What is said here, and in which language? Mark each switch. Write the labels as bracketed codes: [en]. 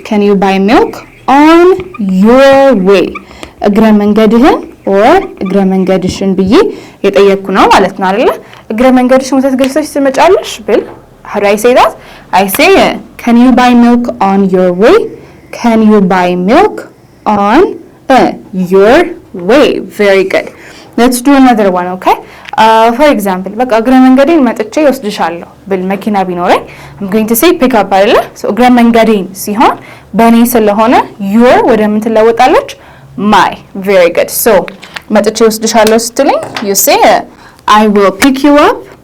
[en] Can you buy milk on your way? [am] እግረ መንገድህን or እግረ መንገድሽን ብዬ የጠየቅኩ ነው ማለት ነው አይደለ? እግረ መንገድሽን ወተት ገዝተሽ ትመጫለሽ ብል [en] how do I say that? I say can you buy milk on your way? Can you buy milk on your way? Very good. Let's do another one, okay? [am] For example, በቃ እግረ መንገዴን መጥቼ ወስድሻለሁ ብል መኪና ቢኖረኝ [en] I'm going to say pick up [am] አይደለ? So እግረ መንገዴን ሲሆን በኔ ስለሆነ your ወደ ምን ትለወጣለች? [en] My. Very good. So [am] መጥቼ ወስድሻለሁ ስትልኝ [en] you say I will pick you up.